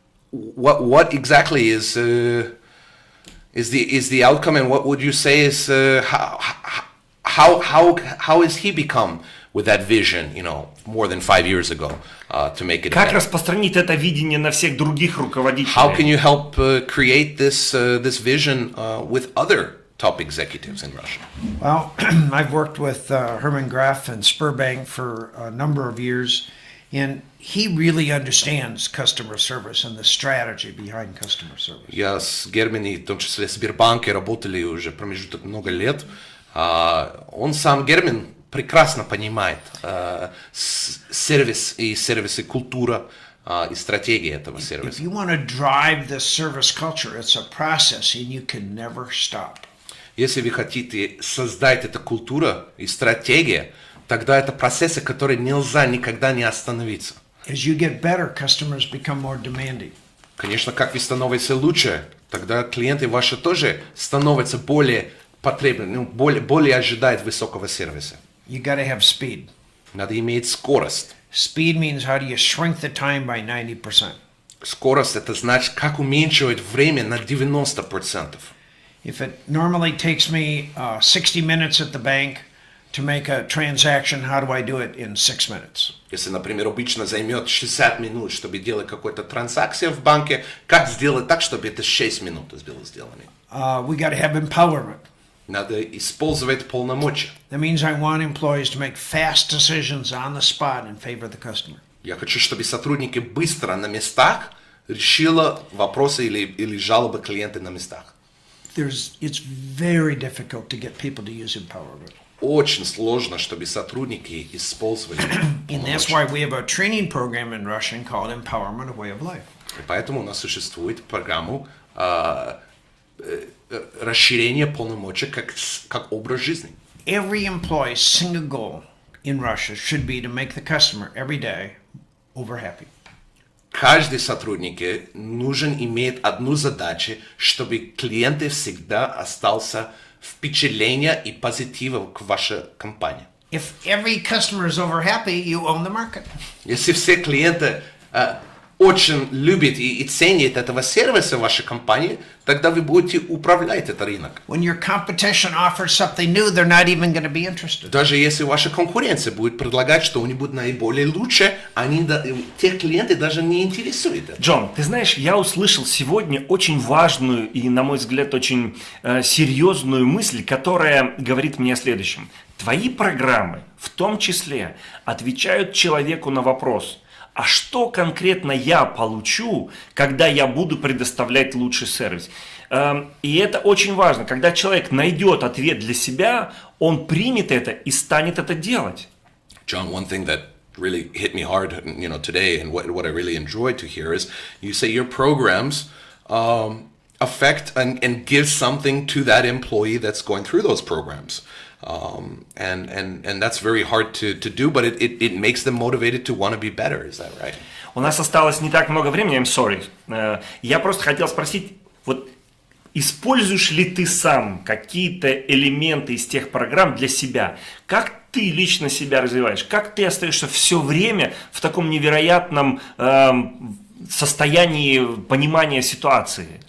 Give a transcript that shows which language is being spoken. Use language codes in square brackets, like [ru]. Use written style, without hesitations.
[en] What exactly is the outcome, and what would you say is how has he become with that vision, more than 5 years ago, to make it [ru] Как [en] better? [ru] распространить это видение на всех других руководителей? [en] How can you help create this vision with other top executives in Russia? Well, I've worked with Herman Gref and Sberbank for a number of years, and he really understands customer service and the strategy behind customer service. [ru] Я с Германи, в том числе в Сбербанке, работали уже промежуток много лет. Он сам, Герман, прекрасно понимает сервис и сервисы, культура и стратегия этого сервиса. [en] If you want to drive this service culture, it's a process and you can never stop. [ru] Если вы хотите создать эту культуру и стратегию, тогда это процессы, которые нельзя никогда не остановиться. [en] As you get better, customers become more demanding. [ru] Конечно, как вы становитесь лучше, тогда клиенты ваши тоже становятся более потребны, более ожидают высокого сервиса. [en] You got to have speed. [ru] Надо иметь скорость. [en] Speed means how do you shrink the time by 90%. [ru] Скорость это значит, как уменьшивать время на 90%. [en] If it normally takes me 60 minutes at the bank to make a transaction, how do I do it in 6 minutes? [ru] Если, например, обычно займет 60 минут, чтобы делать какую-то транзакцию в банке, как сделать так, чтобы это 6 минут было сделано? [en] We got to have empowerment. [ru] Надо использовать полномочия. [en] That means I want employees to make fast decisions on the spot in favor of the customer. [ru] Я хочу, чтобы сотрудники быстро на местах решили вопросы или жалобы клиента на местах. [en] It's very difficult to get people to use empowerment. [ru] Очень сложно, чтобы сотрудники использовали [en] And that's why we have a training program in Russian called Empowerment, a Way of Life. [ru] И поэтому у нас существует программа расширения полномочий как образ жизни. [en] Every employee's single goal in Russia should be to make the customer every day over happy. [ru] Каждый сотрудник нужен иметь одну задачу, чтобы клиент всегда остался впечатление и позитива к вашей компании. [en] If every customer is over happy, you own the market. [ru] Если все клиенты очень любит и ценит этого сервиса в вашей компании, тогда вы будете управлять этот рынок. [en] When your competition offers something new, they're not even going to be interested. [ru] Даже если ваша конкуренция будет предлагать что-нибудь наиболее лучше, тех клиенты даже не интересуют. Джон, ты знаешь, я услышал сегодня очень важную и, на мой взгляд, очень серьезную мысль, которая говорит мне о следующем. Твои программы, в том числе, отвечают человеку на вопрос, а что конкретно я получу, когда я буду предоставлять лучший сервис? И это очень важно. Когда человек найдет ответ для себя, он примет это и станет это делать. [en] John, one thing that really hit me hard, today, and what I really enjoyed to hear is you say your programs affect and give something to that employee that's going through those programs. And that's very hard to do, but it makes them motivated to want to be better. Is that right? [ru] У нас осталось не так много времени, [en] I'm sorry. [ru] Я просто хотел спросить, вот используешь ли ты сам какие-то элементы из тех программ для себя? Как ты лично себя развиваешь? Как ты остаешься все время в таком невероятном состоянии понимания ситуации?